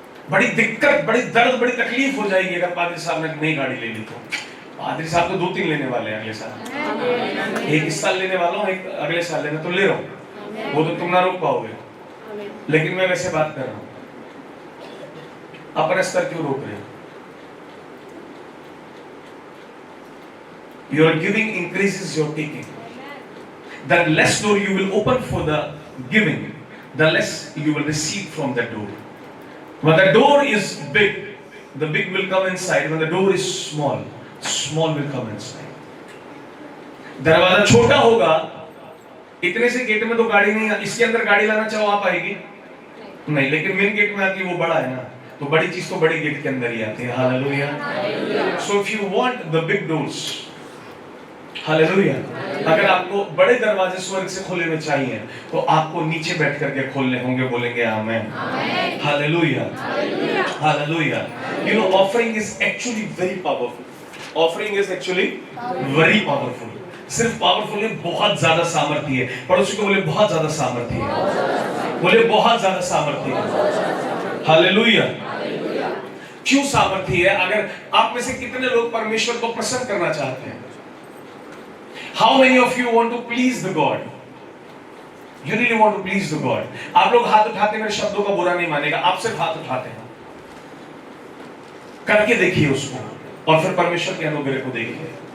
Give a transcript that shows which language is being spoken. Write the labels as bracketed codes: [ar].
[hi] बड़ी दिक्कत, बड़ी दर्द, बड़ी तकलीफ हो जाएगी अगर पादरी साहब ने नई गाड़ी ले ली तो। पादरी साहब तो 2-3 लेने वाले हैं अगले साल। एक इस साल लेने वाला हूं, एक अगले साल लेने तो ले रहा हूं, वो तो तुम ना रोक पाओगे। लेकिन मैं वैसे बात कर रहा हूं, अपने स्तर क्यों रोक रहे हो? [en] Your giving increases your taking. The less door you will open for the giving, the less you will receive from that door. When the door is big, the big will come inside. When the door is small, small will come inside. [hi] दरवाजा छोटा होगा, इतने से gate में तो गाड़ी नहीं, इसके अंदर गाड़ी लाना चाहो आप आएगी नहीं, लेकिन मेन गेट में आती है, वो बड़ा है ना, तो बड़ी चीज तो बड़ी गेट के अंदर ही आती है। Hallelujah. [en] So if you want the big doors, [hi] hallelujah, अगर आपको बड़े दरवाजे स्वर्ग से खोले हुए चाहिए तो आपको नीचे बैठ करके खोलने होंगे। बोलेंगे आमेन, hallelujah, hallelujah. [en] You know, offering is actually very powerful. Offering is actually very powerful. [hi] सिर्फ पावरफुल है, बहुत ज्यादा सामर्थ्य है। पड़ोसी को बोले बहुत ज्यादा सामर्थ्य है, बोले बहुत ज्यादा सामर्थ्य है। हालेलुया। क्यों सामर्थ्य है? अगर आप में से कितने लोग परमेश्वर को प्रसन्न करना चाहते हैं? [en] How many of you want to please the God? You really want to please the God? [hi] आप लोग हाथ उठाते, मेरे शब्दों का बुरा नहीं मानेगा, आप सिर्फ हाथ उठाते हैं। करके देखिए उसको और फिर परमेश्वर के अनुग्रह को देखिए।